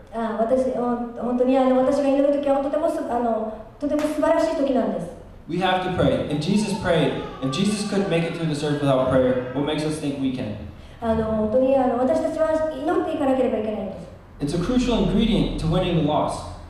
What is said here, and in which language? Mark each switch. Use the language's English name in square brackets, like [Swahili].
[Japanese] 本当に私が祈るときはとても素晴らしいときなんです。 [English] We have to pray. If Jesus prayed, if Jesus couldn't make it through this earth without prayer, what makes us think we can? [Japanese] 本当に私たちは祈っていかなければいけないんです。 [English] It's a crucial ingredient to winning the loss.